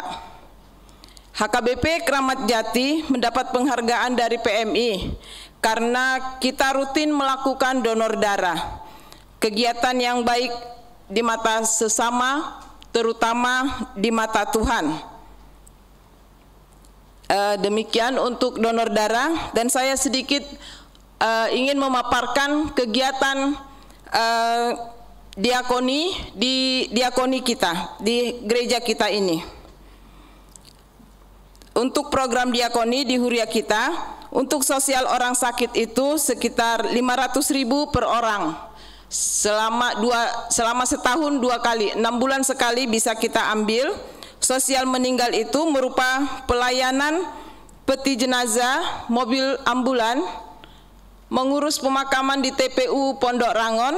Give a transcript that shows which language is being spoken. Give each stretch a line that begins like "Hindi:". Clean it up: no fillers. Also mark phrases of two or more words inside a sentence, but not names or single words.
Indonesian: HKBP Kramat Jati mendapat penghargaan dari PMI karena kita rutin melakukan donor darah. Kegiatan yang baik di mata sesama, terutama di mata Tuhan. Demikian untuk donor darah, dan saya sedikit ingin memaparkan kegiatan diakoni di diakoni kita di gereja kita ini. Untuk program diakoni di Huria kita, untuk sosial orang sakit itu sekitar 500.000 per orang. Selama setahun 2 kali, 6 bulan sekali bisa kita ambil. Sosial meninggal itu merupa pelayanan peti jenazah, mobil ambulan, mengurus pemakaman di TPU Pondok Rangon.